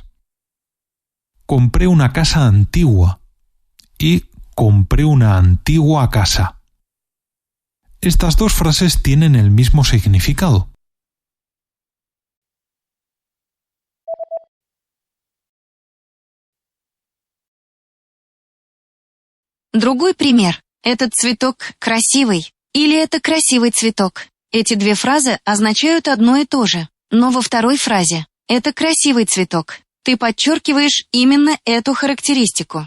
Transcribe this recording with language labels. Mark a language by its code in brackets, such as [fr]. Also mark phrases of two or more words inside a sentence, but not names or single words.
[es] Compré una casa antigua y compré una antigua casa. Estas dos frases tienen el mismo significado. [ru] Другой пример. Этот цветок красивый или это красивый цветок. Эти две фразы означают одно и то же, но во второй фразе «это красивый цветок» ты подчеркиваешь именно эту характеристику.